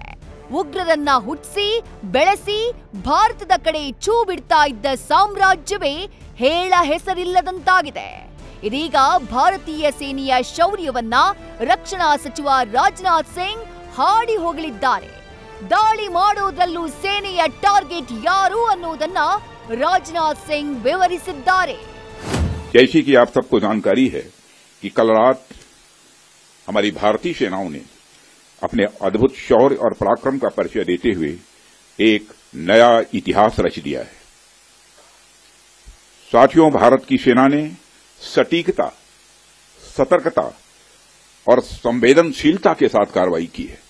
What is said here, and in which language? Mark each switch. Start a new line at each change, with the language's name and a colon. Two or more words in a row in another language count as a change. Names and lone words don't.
Kannada: ಉಗ್ರರನ್ನ ಹುಟ್ಟಿಸಿ ಬೆಳೆಸಿ ಭಾರತದ ಕಡೆ ಛೂ ಬಿಡ್ತಾ ಇದ್ದ ಸಾಮ್ರಾಜ್ಯವೇ ಹೇಳ ಹೆಸರಿಲ್ಲದಂತಾಗಿದೆ. ಇದೀಗ ಭಾರತೀಯ ಸೇನೆಯ ಶೌರ್ಯವನ್ನ ರಕ್ಷಣಾ ಸಚಿವ ರಾಜನಾಥ್ ಸಿಂಗ್ ಹಾಡಿ ಹೋಗಲಿದ್ದಾರೆ. ದಾಳಿ ಮಾಡೋದ್ರಲ್ಲೂ ಸೇನೆಯ ಟಾರ್ಗೆಟ್ ಯಾರು ಅನ್ನೋದನ್ನ ರಾಜನಾಥ್ ಸಿಂಗ್ ವಿವರಿಸಿದ್ದಾರೆ.
Hindi: जैसी कि आप सबको जानकारी है कि कल रात हमारी भारतीय सेनाओं ने अपने अद्भुत शौर्य और पराक्रम का परिचय देते हुए एक नया इतिहास रच दिया है. साथियों, भारत की सेना ने सटीकता, सतर्कता और संवेदनशीलता के साथ कार्रवाई की है.